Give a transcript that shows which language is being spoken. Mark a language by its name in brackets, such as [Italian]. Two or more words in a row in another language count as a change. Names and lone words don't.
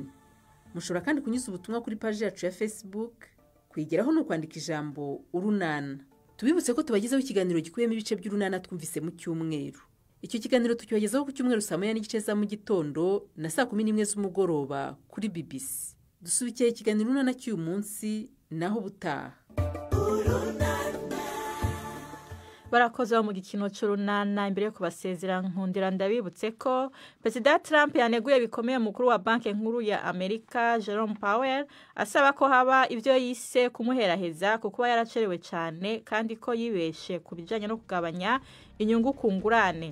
[Kinyarwanda] Mushobora kandi kunyuza ubutumwa kuri page yacu ya Facebook. Kuyigeraho no kwandika ijambo Urunana. Tubibutse ko tubagezaho ikiganiro gikuyemo ibice by'Urunana twumvise mu cyumweru. Icyo kiganiro tukibagezaho ku cyumweru saa 9:30 za mu gitondo na saa 11 z'umugoroba kuri BBC. Dusubikiye ikiganiro Urunana cy'uyu munsi naho butaha. Barakoze mu gikino cy'Urunana. [Rundi] Imbere yo kubasezera nkundira ndabibutse ko President Trump yaneguye bikomeye mukuru wa banki nkuru ya Amerika Jerome Powell asaba ko haba ibyo yise kumuheraheza kuko yaracerewe cyane kandi ko yibeshe kubijanye no kugabanya inyungu ku ngurane.